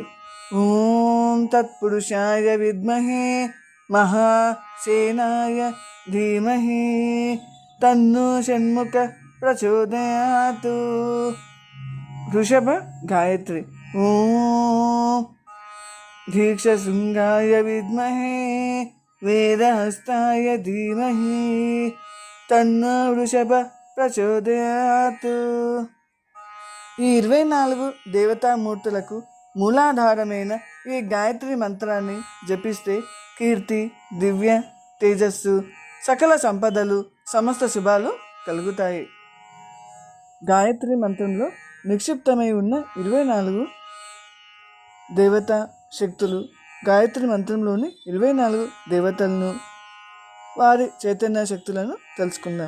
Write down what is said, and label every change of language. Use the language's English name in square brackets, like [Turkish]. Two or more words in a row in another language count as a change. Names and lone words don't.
[Sanskrit] ओम तत्पुरुषाय विद्महे महासेनाय धीमहि तन्नो षण्मुख प्रचोदयात्। वृषभ गायत्री। ओम दीक्षशृंगाय विद्महे वेदहस्ताय धीमहि तन्नो वृषभ ప్రచోదయాత్. [Telugu] ఈ 24 దేవతామూర్తులకు మూలాధారమైన ఈ గాయత్రి మంత్రాన్ని జపిస్తే కీర్తి, దివ్య తేజస్సు, సకల సంపదలు, సమస్త శుభాలు కలుగుతాయి. గాయత్రి మంత్రంలో నిక్షిప్తమై ఉన్న 24 దేవతా శక్తులు, గాయత్రి మంత్రంలోని 24 దేవతలను, వారి చైతన్య శక్తులను తెలుసుకుందాం.